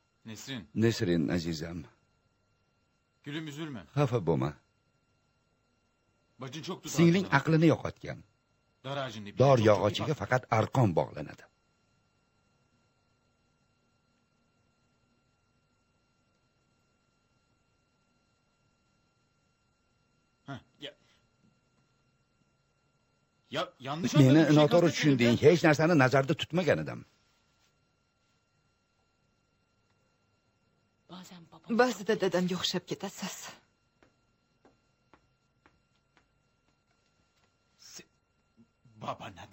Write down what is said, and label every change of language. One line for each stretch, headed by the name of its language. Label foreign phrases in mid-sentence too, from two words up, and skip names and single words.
Uzbek: Nesrin, Nesrin azizam,
Turkish: gülüm üzülme.
Uzbek: xafa bo'lma.
Turkish: Bacın çok tutar.
Uzbek: Singling aqlini yo'qotgan.
Turkish: Dar ağacında bir
Uzbek: Dor
Turkish: çok
Uzbek: yog'ochiga faqat arqon bog'lanadi.
Turkish: Heh, ya yanlış
Uzbek: Meni
Turkish: anladın, bir şey
Uzbek: noto'g'ri
Turkish: kastetmedim
Uzbek: tushunding. ya. Hech narsani nazarda tutmagan edim. Ba'zida dadamga o'xshab ketasiz.
Turkish: Babana.